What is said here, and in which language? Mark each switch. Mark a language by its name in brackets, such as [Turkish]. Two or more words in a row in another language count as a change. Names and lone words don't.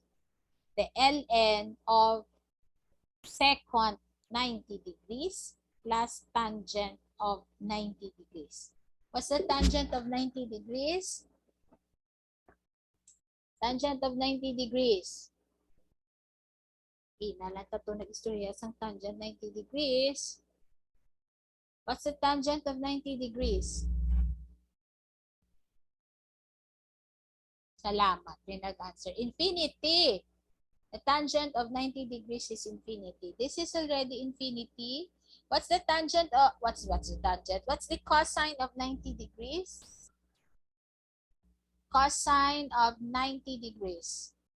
[English] The ln of secant 90 degrees plus tangent of 90 degrees. What's the tangent of 90 degrees? Tangent of 90 degrees. [Hiligaynon] Inalata to nag-istorya sang tangent 90 degrees. What's the tangent of 90 degrees? [Filipino] Salamat. Yung nag-answer. [English] Infinity. The tangent of 90 degrees is infinity. This is already infinity. What's the tangent? What's the tangent? What's the cosine of 90 degrees? Cosine of 90 degrees.